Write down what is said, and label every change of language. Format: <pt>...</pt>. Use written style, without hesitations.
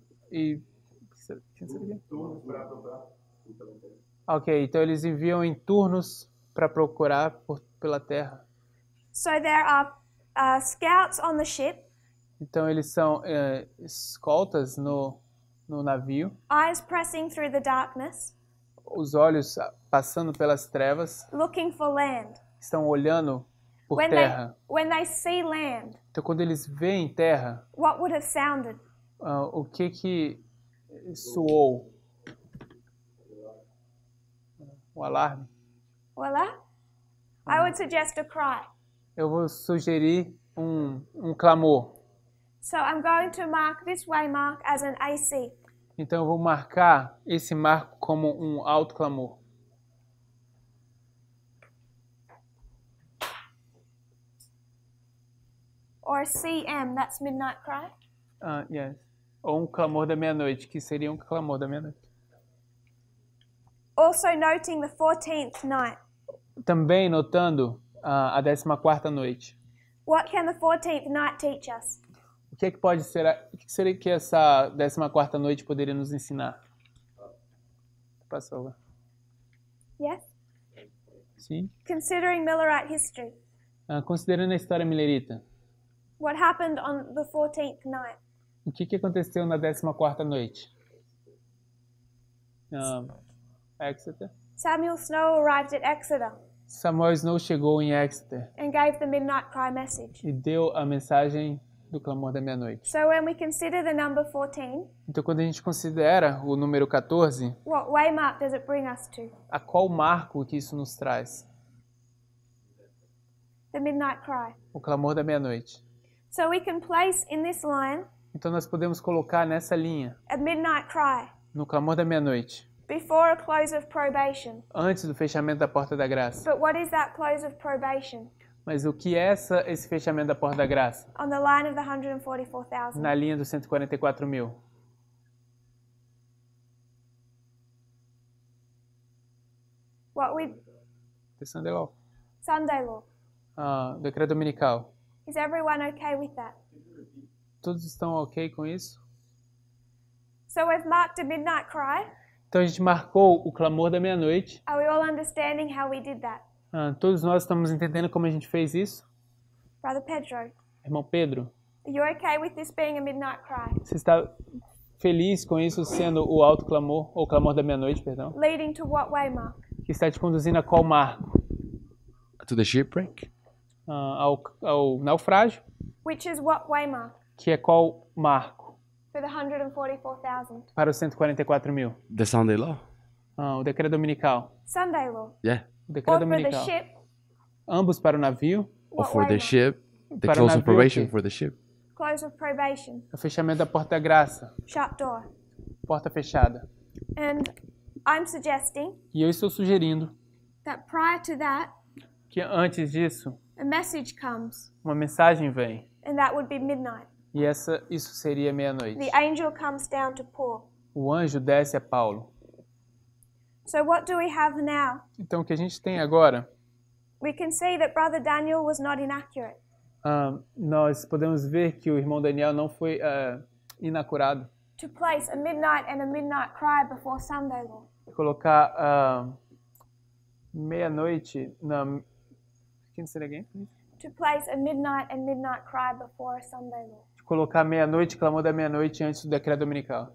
<pt>e Ok, então eles enviam em turnos para procurar pela terra.</pt> <en>So there are scouts on the ship,</en> <pt>Então eles são escoltas no navio,</pt> <en>eyes pressing through the darkness,</en> <pt>os olhos passando pelas trevas,</pt> <en>looking for land.</en> <pt>estão olhando por</pt> <en>When</en> <pt>terra.</pt> <en>they see land,</en> <pt>Então quando eles veem terra,</pt> <en>what would have sounded?</en> <pt>o que soou? O alarme?</pt> <en>Voila? I would suggest a cry.</en> <pt>Eu vou sugerir um clamor.</pt> <en>So I'm going to mark this waymark as an AC.</en> <pt>Então eu vou marcar esse marco como um alto clamor.</pt> <en>Or a CM, that's midnight cry. Yes.</en> <pt>Ou um clamor da meia-noite, que seria um clamor da meia-noite.</pt> <en>Also noting the 14th night.</en> <pt>Também notando a 14ª noite.</pt> <en>What can the 14th night teach us?</en> <pt>O que pode ser? O que seria que essa 14ª noite poderia nos ensinar? Passou.</pt> <en>Yes?</en> <pt>Sim.</pt> <en>Considering Millerite history,</en> <pt>Considerando a história millerita,</pt> <en>what happened on the 14th night?</en> <pt>o que aconteceu na 14ª noite?</pt> <en>Exeter. Samuel Snow arrived at Exeter</en> <pt>Samuel Snow chegou em Exeter</pt> <en>and gave the midnight cry message.</en> <pt>e deu a mensagem do clamor da meia-noite.</pt> <en>So when we consider the number 14,</en> <pt>Então, quando a gente considera o número 14,</pt> <en>what waymark does it bring us to?</en> <pt>a qual marco que isso nos traz?</pt> <en>The midnight cry.</en> <pt>O clamor da meia-noite.</pt> <en>So we can place in this line</en> <pt>Então, nós podemos colocar nessa linha,</pt> <en>a midnight cry</en> <pt>no clamor da meia-noite,</pt> <en>before a close of probation.</en> <pt>antes do fechamento da porta da graça.</pt> <en>But what is that close of probation?</en> <pt>Mas o que é esse fechamento da porta da graça?</pt> <en>On the line of the 144,000.</en> <pt>Na linha dos 144 mil.</pt> <en>What we The Sunday Law. Sunday law.</en> <pt>Decreto dominical.</pt> <en>Is everyone okay with that?</en> <pt>Todos estão ok com isso?</pt> <en>So we've marked a midnight cry.</en> <pt>Então a gente marcou o clamor da meia-noite.</pt> <en>Are we all understanding how we did that?</en> <pt>Todos nós estamos entendendo como a gente fez isso?</pt> <en>Brother Pedro,</en> <pt>Irmão Pedro,</pt> <en>are you okay with this being a midnight cry?</en> <pt>você está feliz com isso sendo o alto clamor, ou clamor da meia-noite, perdão?</pt> <en>Leading to what waymark?</en> <pt>Que está te conduzindo a qual marco?</pt> <en>To the shipwreck?</en> <pt>Ao naufrágio,</pt> <en>Which is what waymark?</en> <pt>que é qual marco?</pt> <en>For the 144,000.</en> <pt>Para os 144 mil.</pt> <en>The Sunday law?</en> <pt>O decreto dominical.</pt> <en>Sunday law. Yeah.</en> <pt>O decreto</pt> <en>Or for the</en> <pt>dominical.</pt> <en>ship,</en> <pt>Ambos para o navio,</pt> <en>Or what for the waymark? ship? The</en> <pt>Para o</pt> <en>close of</en> <pt>navio,</pt> <en>probation</en> <pt>o quê?</pt> <en>for the ship? Close of probation.</en> <pt>o fechamento da porta da graça,</pt> <en>Shut door.</en> <pt>porta fechada.</pt> <en>And I'm suggesting</en> <pt>E eu estou sugerindo</pt> <en>that prior to that,</en> <pt>que antes disso,</pt> <en>a message comes,</en> <pt>uma mensagem vem.</pt> <en>and that would be midnight.</en> <pt>E isso seria meia-noite.</pt> <en>The angel comes down to Paul.</en> <pt>O anjo desce a Paulo.</pt> <en>So what do we have now?</en> <pt>Então o que a gente tem agora,</pt> <en>We can see that Brother Daniel was not inaccurate.</en> <pt>nós podemos ver que o irmão Daniel não foi inacurado.</pt> <en>To place a midnight and a midnight cry before Sunday law.</en> <pt>Colocar meia-noite na...</pt> <en>Can you say it again, please? To place a midnight and midnight cry before a Sunday law.</en> <pt>colocar meia-noite, clamor da meia-noite antes do decreto dominical.</pt>